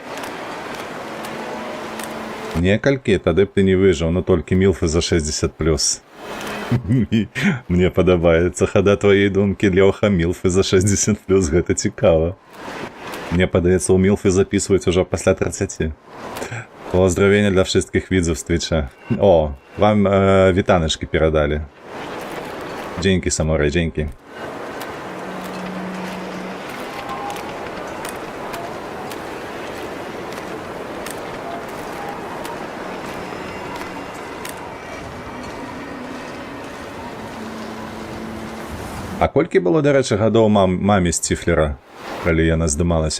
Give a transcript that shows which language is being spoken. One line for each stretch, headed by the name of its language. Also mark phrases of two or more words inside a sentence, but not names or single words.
Belarusian: Некалькі, тады б ты не выжыў, но толькі мілфы за 60+. Мне падабаецца хада твоей думкі, Лёха, мілфы за 60+, гэта цікава. Мне падаецца, у мілфы записываюць ужо пасля 30.
Russian: Поздравления для
Polish: wszystkich widzów z Twitcha. O, wam witaneczki передали. Dzięki, Samurai, dzięki.
Belarusian: А колькі было, дарэчы, гадоў маме Сціфлера, калі яна здымалася?